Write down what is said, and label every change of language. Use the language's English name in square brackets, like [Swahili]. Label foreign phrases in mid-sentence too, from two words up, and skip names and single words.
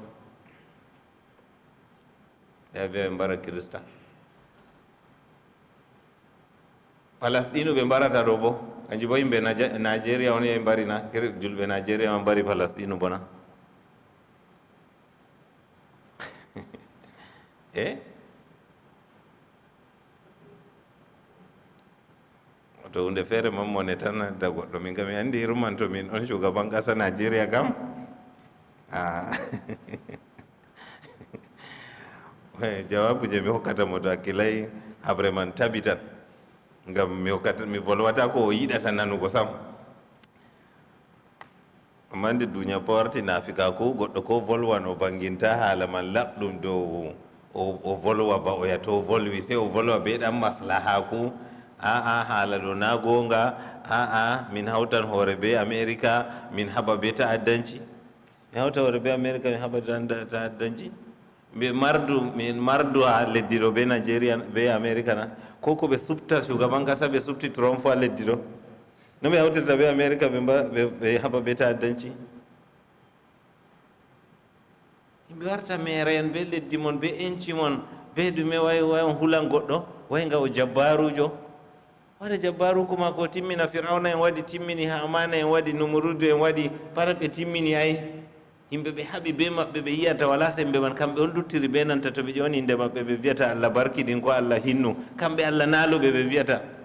[Fula] ɓe wiya ɓe mbara Kirista Palestine ɓe mbarata ɗo bo kanjum bo yimɓe Nigeria on yehi mbarina julɓe Nigeria ma mbari Palestine bona to hunde feere mammone tan da goɗɗo min kam mi anndi iruman to min on [Hausa] shugaban ƙasa [Fula] Nigeria kam jawabu je mi hokkata mo to hakkilay habre man tabi tan ngam mi volwata ko o yiɗata nanugo sam amma nde duniya porti nafika ko goɗɗo ko volwan o banginta haala man laɓɗum dow o volwa ba o yato volwi sey o volwa be ɗan maslaha ku haala ɗo na gonga min hawtan hoore be America min haɓa be ta'addanci mi hawta hoore be America min haɓa ta'addanci min mardu ha leddi ɗo be Nigeria be America na ko ɓe subta [Hausa] shugaban kasa [Fula] ɓe subti Trump ha leddi ɗo no ɓe hawtirta be America ɓe haɓa be ta'addanci yimɓe warta mere en be leddi mon be enci mon be ɗume way on hulan goɗɗo way nga o jabbarujo waɗa jabbaru kuma ko timmina Firawna en waɗi timmini Hamana en waɗi Numurudu en waɗi pat ɓe timmini ay yimɓe ɓe haɓi be maɓɓe ɓe yiyata wala sembe man kamɓe on luttiri be nanta to ɓe ƴoni inde maɓɓe ɓe wiyata Allah barkiɗin ko Allah hinnu kamɓe Allah naaluɓe ɓe wiyata